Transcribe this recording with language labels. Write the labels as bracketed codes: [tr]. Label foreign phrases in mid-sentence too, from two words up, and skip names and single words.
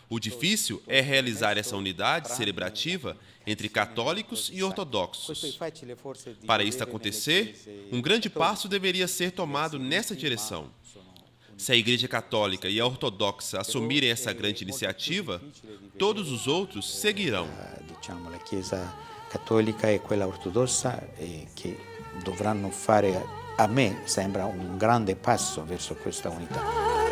[pt] O difícil é realizar essa unidade celebrativa entre católicos e ortodoxos. Para isso acontecer, um grande passo deveria ser tomado nessa direção. Se a Igreja Católica e a Ortodoxa assumirem essa grande iniciativa, todos os outros seguirão. [it] A Chiesa Cattolica e quella ortodossa che dovranno fare, a me sembra un grande passo verso questa unità.